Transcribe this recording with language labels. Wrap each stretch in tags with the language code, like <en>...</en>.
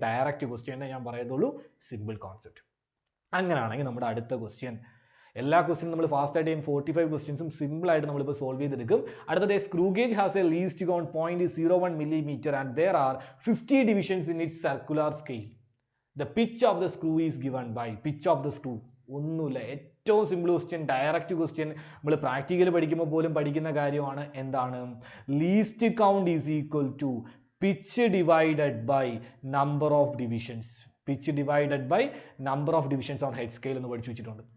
<ml>Direct question ഞാൻ പറയത്തുള്ളൂ, simple concept. അങ്ങനെയാണെങ്കിൽ നമ്മുടെ അടുത്ത ക്വസ്റ്റ്യൻ, എല്ലാ ക്വസ്റ്റ്യനും നമ്മൾ ഫാസ്റ്റ് ആയിട്ട് 45 ക്വസ്റ്റ്യൻസും സിമ്പിൾ ആയിട്ട് നമ്മളിപ്പോൾ സോൾവ് ചെയ്തെടുക്കും.</ml> <en>അടുത്തത്, screw gauge has a least count 0.01 mm and there are 50 divisions in its circular scale. The pitch of the screw is given by pitch of the screw.</en> <ml>ഒന്നുമില്ല, ഏറ്റവും സിമ്പിൾ ക്വസ്റ്റ്യൻ, ഡയറക്റ്റ് ക്വസ്റ്റ്യൻ, നമ്മൾ practical പഠിക്കുമ്പോൾ പോലും പഠിക്കുന്ന കാര്യമാണ്. എന്താണ്?</ml> <en>Least count is equal to pitch divided by number of divisions. Pitch divided by number of divisions on head scale</en> <ml>എന്ന് പഠിച്ചു വെച്ചിട്ടുണ്ട്.</ml>